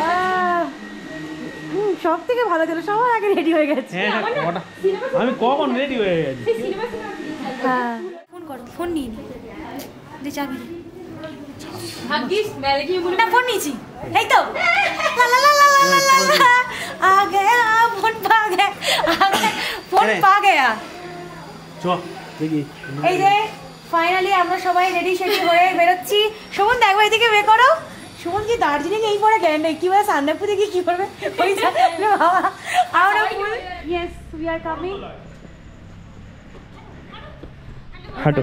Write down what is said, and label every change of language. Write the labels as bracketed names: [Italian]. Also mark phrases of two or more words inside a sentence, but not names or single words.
[Bangla] সব থেকে ভালো ছিল সবার আগে রেডি হয়ে গেছে। আমি কখন রেডি হয়ে গেছি। হ্যাঁ ফোন করো, ফোন নিয়ে নি যে চাবি ভাগ্যিস মেলে গিয়ে বলে না ফোন নিয়েছি। এই তো লা লা লা লা লা লা লা [Hindi] आ गया फोन पा गया फोन पा गया। [Bangla] চ দেখি। এই যে ফাইনালি আমরা সবাই রেডি সেডি হয়ে বেরোচ্ছি। সুমন দেখো এদিকে বের করো। সুমন কি দার্জিলিং এই পরে গেলেন না কি বলে সান্দাপুরে কি করবে? ওই আমরা ফুল [English] yes we are coming. [Bangla] হাঁটো।